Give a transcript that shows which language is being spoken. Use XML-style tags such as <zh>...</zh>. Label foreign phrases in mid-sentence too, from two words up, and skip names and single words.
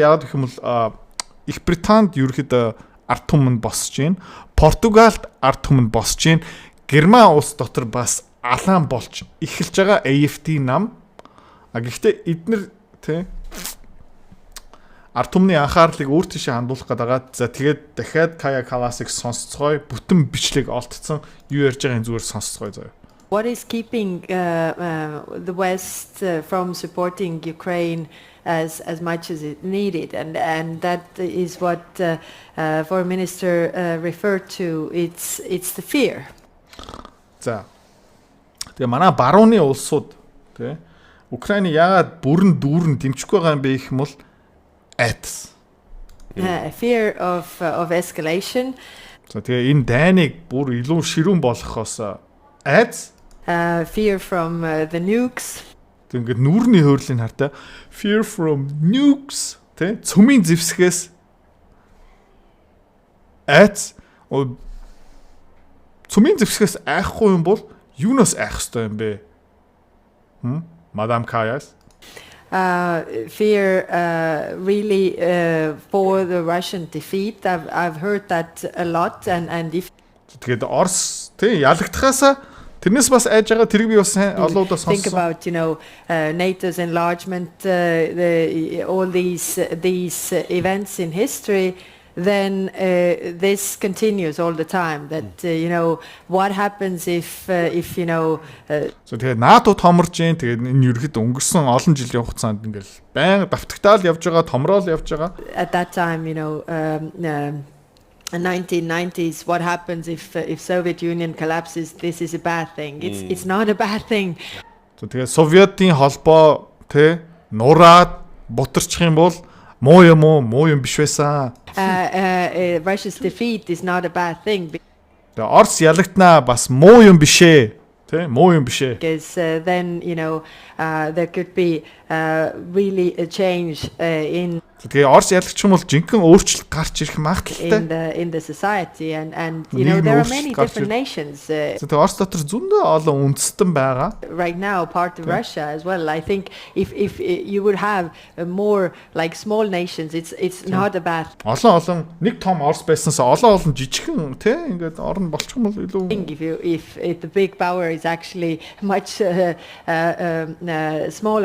<mn>Яг гэх юм бол Их Британд ерөөхдөө ард түмэн босч гин, Португалд ард түмэн босч гин, Герман улс дотор бас алаан болж эхэлж байгаа AfD нам. Гэхдээ эднэр тий ард түмний анхаарлыг өөр тийшээ хандуулах гэдэг. За тэгээд дахиад Kaja Kallas-ыг сонсцгоё, бүтэн бичлэг олдсон юу ярьж байгааг зүгээр сонсцгоё заяа.</mn> <en>What is keeping the West from supporting Ukraine as much as it needed, and that is what Foreign Minister referred to. It's the fear.</en> <mn>За. Тэгээ манай барууны улсууд тий Украины яагаад бүрэн дүүрэн дэмжихгүй байгаа юм бэ гэх юм бол айдас.</mn> <en>Fear of escalation.</en> <mn>За тэгээ энэ дайныг бүр илүү ширүүн болгохоос айдас.</mn> <en>Fear from the nukes.</en> <mn>Тэг ингээд нүүрний хөөрлийг хартай</mn> <en>fear from nukes</en> <mn>тий цөмийн зэвсгээс айдас. Цөмийн зэвсгээс айхгүй юм бол юунаас айх ёстой юм бэ?</mn> <en>Madam Kajas? Fear really for the Russian defeat. I've heard that a lot, and if</en> <mn>тэгээд Орос тий ялагдахаасаа тэрнээс бас айж байгаа тэрийг би бас олоодоо сонссон.</mn> <en>Think about NATO's enlargement, all these events in history. Then this continues all the time. That what happens if</en> <mn>So тэгээд НАТО томорж जैन тэгээд энэ ерөөд өнгөрсөн олон жилийн хугацаанд ингээл байнга давтагтаал явж байгаа, томроол явж байгаа.</mn> <en>At that time, 1990s, what happens if Soviet Union collapses? This is a bad thing. It's not a bad thing.</en> <mn>So тэгээд Советийн холбоо тэ нураад бутарчих юм бол муу юм биш байсан.</mn> <en>Russia's defeat is not a bad thing.</en> <mn>Тэгээ Орос ялагднаа бас муу юм бишээ. Тэ муу юм бишээ.</mn> <en>Because then there could be really a change in</en> <mn>Тэгээ Орос ялагдчих юм бол жинхэнэ өөрчлөлт гарч ирэх магадaltaй.</mn> <en>in the society, and there are many different nations.</en> <mn>Тэгээ Орос дотор зөндөө олон үндэстэн байгаа.</mn> <en>Right now, part of Russia as well. I think if you would have more like small nations, it's not a bad</en> <mn>Олон нэг том Орос байснаас олон жижигхэн тэ ингээд орн болчих юм бол илүү.</mn> <en>thing if the big power is actually much smaller.</en>